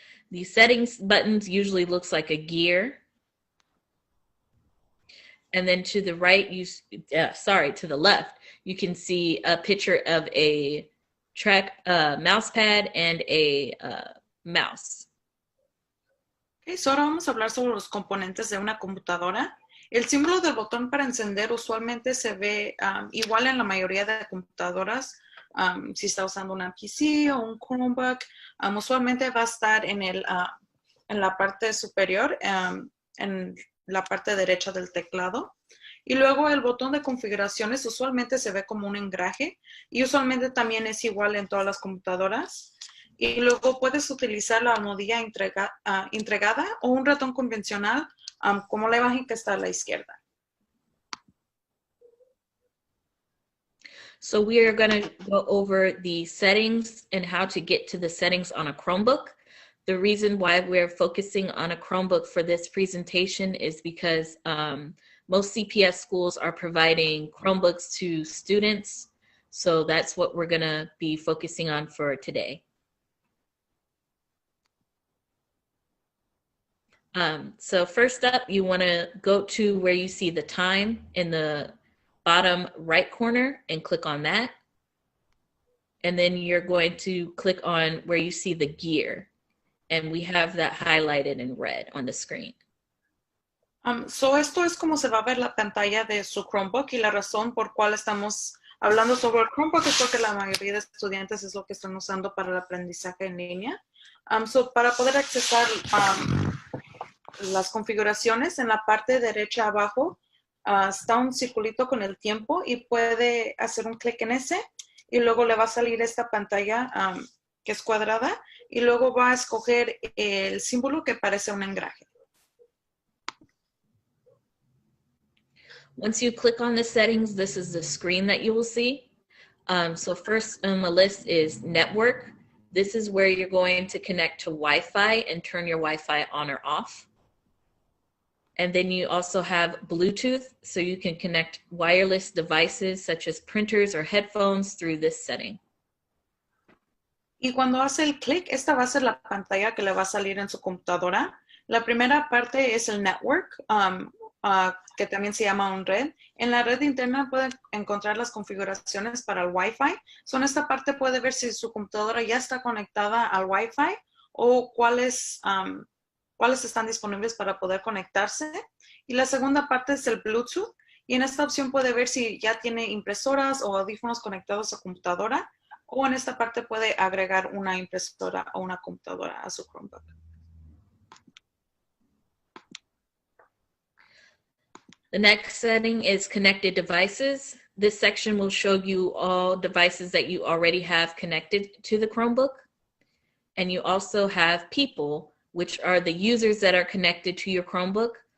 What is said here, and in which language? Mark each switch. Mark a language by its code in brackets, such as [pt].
[en] The settings buttons usually looks like a gear. And then to the right, to the left, you can see a picture of a mouse pad and a mouse. [es] Okay, so ahora vamos a hablar sobre los componentes de una computadora. El símbolo del botón para encender usualmente se ve igual en la mayoría de computadoras. Si está usando una PC o un Chromebook, usualmente va a estar en la parte superior, en la parte derecha del teclado. Y luego el botón de configuraciones usualmente se ve como un engraje y usualmente también es igual en todas las computadoras. Y luego puedes utilizar la almohadilla entregada o un ratón convencional como la imagen que está a la izquierda. [en] So we are going to go over the settings and how to get to the settings on a Chromebook. The reason why we're focusing on a Chromebook for this presentation is because most CPS schools are providing Chromebooks to students. So that's what we're going to be focusing on for today. So first up, you want to go to where you see the time in the bottom right corner and click on that. And then you're going to click on where you see the gear. And we have that highlighted in red on the screen. [es] So esto es como se va a ver la pantalla de su Chromebook y la razón por cual estamos hablando sobre el Chromebook es porque la mayoría de estudiantes es lo que están usando para el aprendizaje en línea. So para poder accesar las configuraciones, en la parte derecha abajo está un circulito con el tiempo y puede hacer un clic en ese y luego le va a salir esta pantalla que es cuadrada y luego va a escoger el símbolo que parece un engraje. [en] Once you click on the settings, this is the screen that you will see. So first on the list is network. This is where you're going to connect to Wi-Fi and turn your Wi-Fi on or off. And then you also have Bluetooth, so you can connect wireless devices such as printers or headphones through this setting. [es] Y cuando hace el clic, esta va a ser la pantalla que le va a salir en su computadora. La primera parte es el network, que también se llama un red. En la red interna pueden encontrar las configuraciones para el Wi-Fi. So en esta parte puede ver si su computadora ya está conectada al Wi-Fi o cuáles están disponibles para poder conectarse. Y la segunda parte es el Bluetooth. Y en esta opción puede ver si ya tiene impresoras o audífonos conectados a su computadora. O en esta parte puede agregar una impresora o una computadora a su Chromebook. [en] The next setting is connected devices. This section will show you all devices that you already have connected to the Chromebook. And you also have people, which are the users that are connected to your Chromebook.